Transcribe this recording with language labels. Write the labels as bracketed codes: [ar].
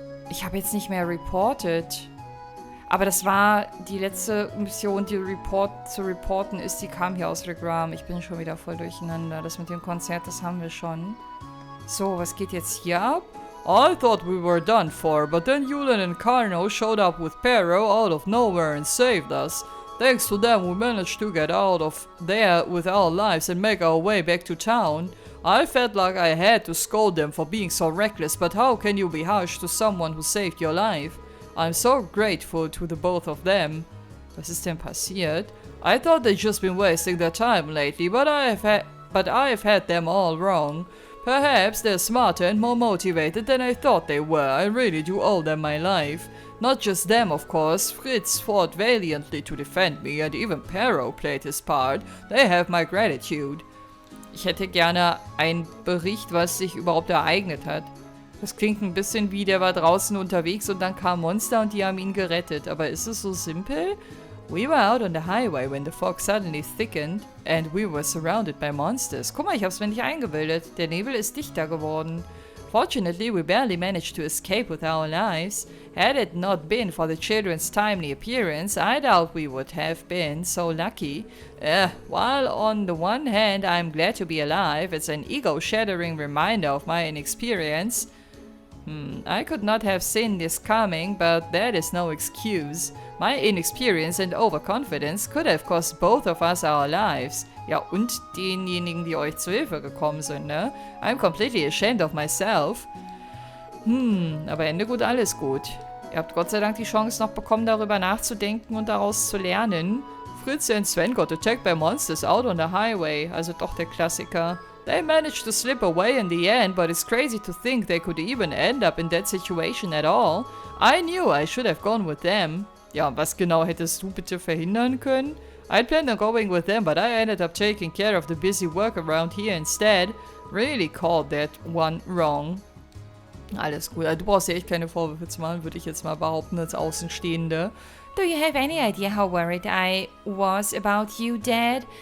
[de] Ich habe jetzt nicht mehr reported. Aber das war die letzte Mission, die zu reporten ist. Die kam hier aus Legram. Ich bin schon wieder voll durcheinander. Das mit dem Konzert, das haben wir schon. So, was geht jetzt hier ab? [en] I thought we were done for, but then Yulin and Carno showed up with Pero out of nowhere and saved us. Thanks to them, we managed to get out of there with our lives and make our way back to town. I felt like I had to scold them for being so reckless, but how can you be harsh to someone who saved your life? I'm so grateful to the both of them. [de] Was ist denn passiert? [en] I thought they'd just been wasting their time lately, but I've had them all wrong. Perhaps they're smarter and more motivated than I thought they were. I really do owe them my life. Not just them, of course. Fritz fought valiantly to defend me, and even Pero played his part. They have my gratitude. [de] Ich hätte gerne einen Bericht, was sich überhaupt ereignet hat. Das klingt ein bisschen wie, der war draußen unterwegs und dann kam Monster und die haben ihn gerettet. Aber ist es so simpel? [en] We were out on the highway when the fog suddenly thickened and we were surrounded by monsters. [de] Guck mal, ich hab's mir nicht eingebildet. Der Nebel ist dichter geworden. [en] Fortunately, we barely managed to escape with our lives. Had it not been for the children's timely appearance, I doubt we would have been so lucky. While on the one hand I'm glad to be alive, it's an ego-shattering reminder of my inexperience. I could not have seen this coming, but that is no excuse. My inexperience and overconfidence could have cost both of us our lives. [de] Ja, und denjenigen, die euch zu Hilfe gekommen sind, ne? [en] I'm completely ashamed of myself. [de] Aber Ende gut, alles gut. Ihr habt Gott sei Dank die Chance noch bekommen, darüber nachzudenken und daraus zu lernen. [en] Fritz and Sven got attacked by monsters out on the highway. [de] Also doch der Klassiker. [en] They managed to slip away in the end, but it's crazy to think they could even end up in that situation at all. I knew I should have gone with them. [de] Ja, und was genau hättest du bitte verhindern können? [en] I'd planned on going with them, but I ended up taking care of the busy work around here instead. Really called that one wrong. [de] Alles gut. Du brauchst ja echt keine Vorwürfe zu machen, würde ich jetzt mal behaupten, als Außenstehende. [en] Do you have any idea how worried I was about you, Dad?